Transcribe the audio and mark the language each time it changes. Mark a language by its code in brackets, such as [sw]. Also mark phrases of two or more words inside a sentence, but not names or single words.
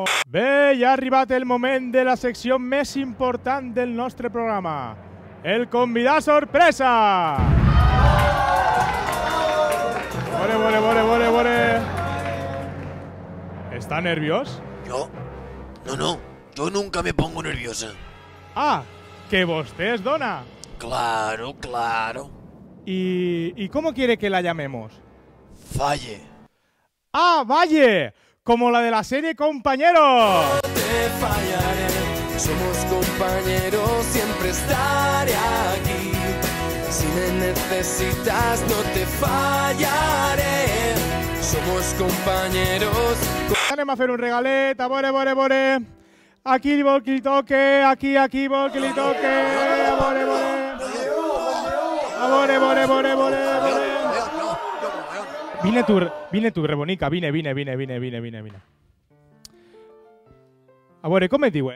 [ca] Bé, ja ha arribat el moment de la secció més important del nostre programa. El convidat sorpresa! Vore. [es] ¿Está nerviós? ¿Yo? No, yo nunca me pongo nerviosa. [ca] Ah, que vostè es dona. [es] Claro. ¿Y cómo quiere que la llamemos? Falle. ¡Ah, Valle! Como la de la serie Compañeros. Te fallaré, somos compañeros, siempre estaré aquí. Si me necesitas no te fallaré, somos compañeros. [ca] Anem a fer un regalet, a veure. Aquí vol que li toque, aquí vol que li toque. A veure. Vine tu, rebonica, vine. A veure, com et diuen?